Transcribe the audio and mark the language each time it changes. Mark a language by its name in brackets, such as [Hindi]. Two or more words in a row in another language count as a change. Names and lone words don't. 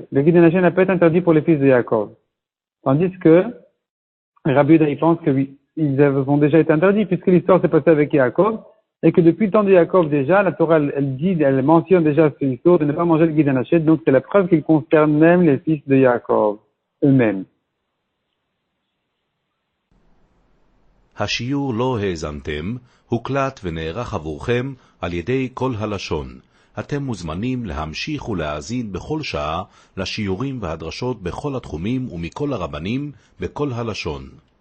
[French] Le [Hebrew] גיד הנשה [French] n'a pas été interdit pour les fils de Yaakov. Tandis que Rabbi Yehuda, il pense que oui, ils ont déjà été interdits puisque l'histoire s'est passée avec Yaakov et que depuis le temps de Yaakov déjà, la Torah, elle mentionne déjà cette histoire de ne pas manger le [Hebrew] גיד הנשה. [French] Donc c'est la preuve qu'il concerne même les fils de Yaakov eux-mêmes. [Hebrew] השיעור לא האזנתם, הוקלט ונערך עבורכם על ידי כל הלשון. אתם מוזמנים להמשיך ולהאזין בכל שעה לשיעורים והדרשות בכל התחומים ומכל הרבנים בכל הלשון.